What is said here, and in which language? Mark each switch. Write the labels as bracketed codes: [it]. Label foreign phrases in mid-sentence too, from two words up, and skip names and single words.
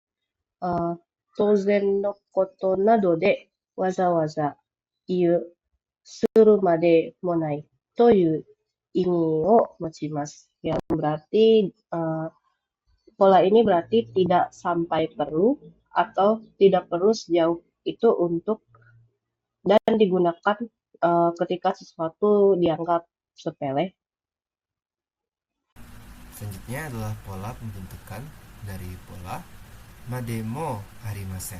[ja] 当然のことなどでわざわざ言う、するまでもないという意味を持ちます. [id] Yang berarti pola ini berarti tidak sampai perlu atau tidak perlu sejauh itu untuk dan digunakan ketika sesuatu dianggap sepele. Selanjutnya adalah pola pembentukan dari pola [ja] までもありません.